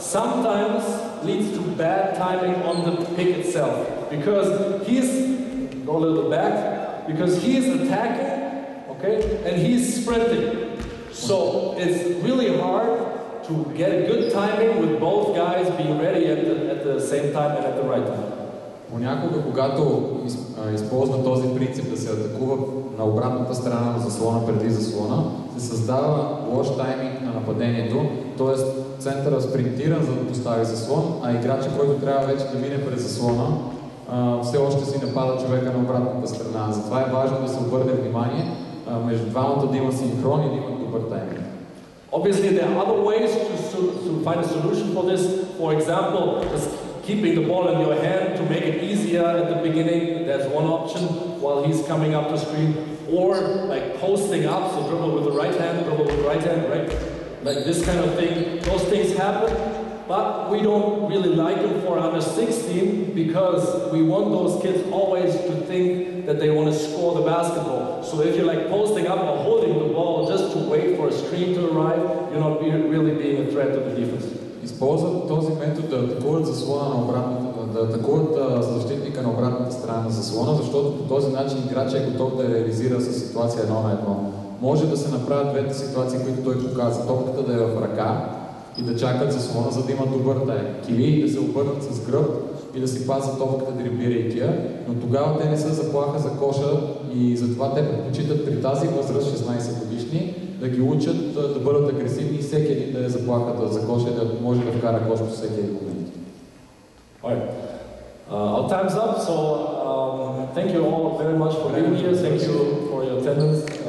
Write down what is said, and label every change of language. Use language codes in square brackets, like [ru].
[en] sometimes leads to bad timing on the pick itself. Because go a little bit back, because he is attacking, okay, and he's sprinting. So it's really hard to get a good timing with both guys being ready at the same time and at the right time. [bg] Понякога, когато използва този принцип да се атакува на обратната страна на заслона преди заслона, се създава лош тайминг на нападението, т.е. центъра спринтира за да постави заслон, а играча, който трябва вече да мине през заслона, все още си напада човека на обратната страна. Затова е важно да се обърне внимание между двамата да има синхрон и да има добър тайминг. [en] Obviously, there are other ways to find a solution for this. For example, just keeping the ball in your hand to make it easier at the beginning. That's one option while he's coming up the screen. Or like posting up, so dribble with the right hand, right? Like this kind of thing. Those things happen, but we don't really like them for under 16 because we want those kids always to think that they want to score the basketball. So if you're like posting up or holding the ball just to wait for a screen to arrive, you're not really being a threat to the defense. [bg] Използват този метод да атакуват заслона на обратната, да атакуват защитника на обратната страна на заслона, защото по този начин играчът е готов да реализира със ситуация 1 на 1. Може да се направят двете ситуации, които той показва. Топката да е в ръка и да чакат заслона, за да имат добър тайминг. Или да се обърнат с гръб и да си пазят топката, дриблирайки я, но тогава те не са заплаха за коша и затова те предпочитат при тази възраст, 16 годишни, да ги учат да бъдат агресивни и всеки един да е заплахата за коша и да може да вкара кош по всеки един момент. [en] Alright. Our time's up, so thank you all very much for being here. Thank you for your attendance.